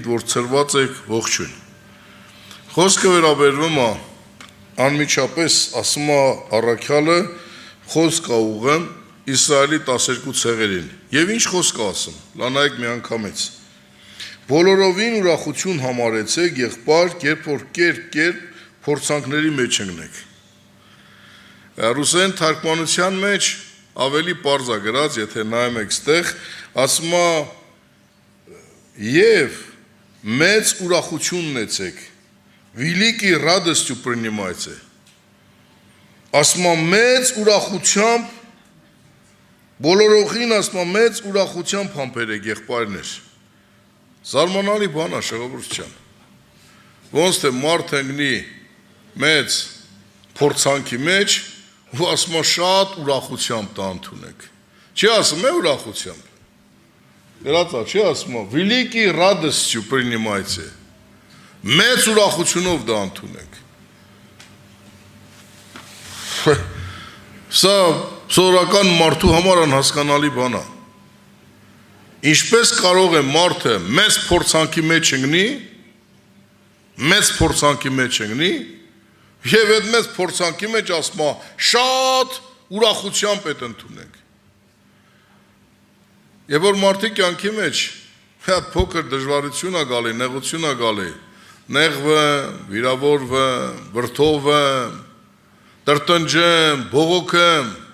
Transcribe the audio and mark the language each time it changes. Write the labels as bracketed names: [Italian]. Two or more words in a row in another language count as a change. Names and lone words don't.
[Armenian] որ ծրված եք ողջույն։ Խոսքը վերաբերվում է անմիջապես ասում է առաքյալը խոսք ուղղեմ Իսրայելի 12 ցեղերին։ Եվ ինչ խոսք ասում, լանայեք մի անգամից։ Բոլորովին ուրախություն համարեցեք եղբայր, երբ որ կերպ փորձանքների մեջ ընկնեք։ Ռուսեն թարգմանության մեջ ավելի պարզ է գրած, եթե նայում եք ստեղ, ասում է եւ մեծ ուրախություն ունեցեք, [Russian] великий радостью принимайте, [Armenian] ասում է մեծ ուրախությամբ, բոլորովին ասում է մեծ ուրախությամբ համբերեք եղբայրներ, զարմանալի բան է ժողովուրդ ջան, ոնց թե մարդ ընկնի մեծ փորձանքի մեջ, ու ասում է շատ ուրախությամբ դա ընդունեք, չի ասում է ուրախությամբ, Գրածա, չի ասում է, [Russian] великий радостью принимайте, [Armenian] մեծ ուրախությունով դա ընդունեք։ Սա սովորական մարդու համար անհասկանալի բան է։ Ինչպես կարող է մարդը մեծ փորձանքի մեջ ընկնի, եւ այդ մեծ փորձանքի մեջ ասում է, շատ ուրախությամբ այդ ընդունենք։ Եվ որ մարդի կյանքի մեջ հատ փոքր դժվարություն է գալի, նեղություն է գալի, նեղվեմ, վիրավորվեմ, վրդովեմ, տրտնջեմ, բողոքեմ։